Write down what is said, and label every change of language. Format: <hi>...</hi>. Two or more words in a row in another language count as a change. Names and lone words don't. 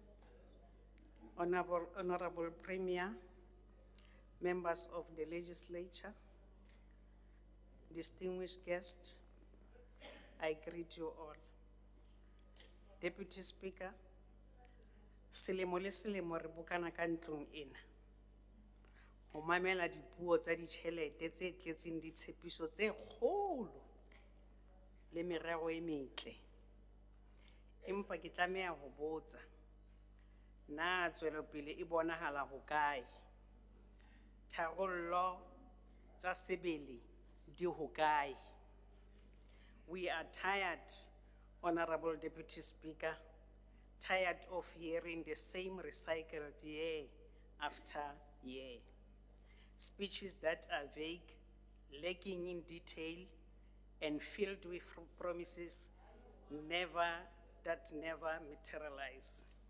<en>Honorable Premier, members of the legislature, distinguished guests, I greet you all. Deputy Speaker,</en> <st>selemo le selemo re bokana ka ntlong ena. Ho mamela dipuo tsa ditjhelete tse tletseng ditshepiso tse kgolo le merero e metle. Empa ke tlameha ho botsa, na tswelopele e bonahala hokae? Tharollo tsa sebele di hokae?</st> <en>We are tired, Honorable Deputy Speaker, tired of hearing the same recycled year after year. Speeches that are vague, lacking in detail, and filled with promises that never materialize.</en>